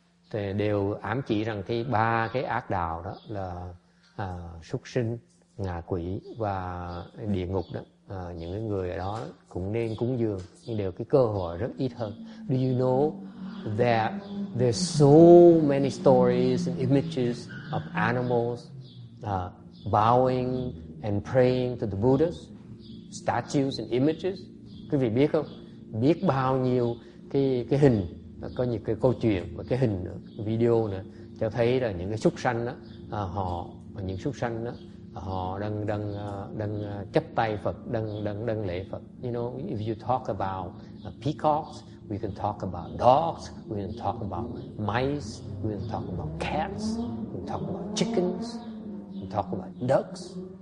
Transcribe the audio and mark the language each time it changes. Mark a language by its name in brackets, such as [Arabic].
[Vietnamese] Thì đều ám chỉ rằng ba cái ác đạo đó là súc sinh, ngạ quỷ và địa ngục đó. Những cái người ở đó cũng nên cúng dường, nhưng đều cái cơ hội rất ít hơn. [English] Do you know that there's so many stories and images of animals bowing and praying to the Buddhas, statues and images? [Vietnamese] Quý vị biết không? Biết bao nhiêu cái hình, có những cái câu chuyện và cái hình video nữa cho thấy là những cái súc sanh đó, những súc sanh đó họ đang chấp tay Phật, đang lễ Phật. [English] You know, if you talk about peacocks, we can talk about dogs, we can talk about mice, we can talk about cats, we can talk about chickens, we can talk about ducks.